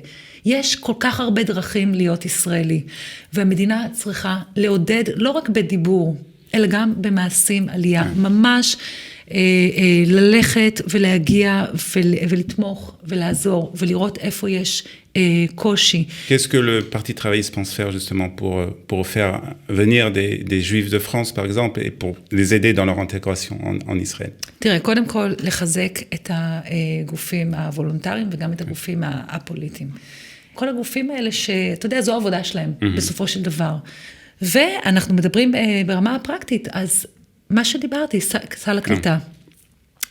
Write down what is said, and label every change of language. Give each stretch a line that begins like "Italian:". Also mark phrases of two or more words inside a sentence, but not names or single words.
Hebrew: יש כל כך הרבה דרכים להיות ישראלי, והמדינה צריכה לעודד לא רק בדיבור, אלא גם במעשים עלייה. ממש ללכת ולהגיע ולתמוך ולעזור ולראות איפה יש קושי.
French: Qu'est-ce que le Parti travailliste pense faire justement pour faire venir des Juifs de France, par exemple, et pour les aider dans leur intégration en Israël?
Hebrew: תראה, קודם כל לחזק את הגופים הוולונטריים וגם את הגופים הפוליטיים. כל הגופים האלה שאתה יודע, זו העבודה שלהם בסופו של דבר. ואנחנו מדברים ברמה הפרקטית, אז מה שדיברתי, סל הקליטה.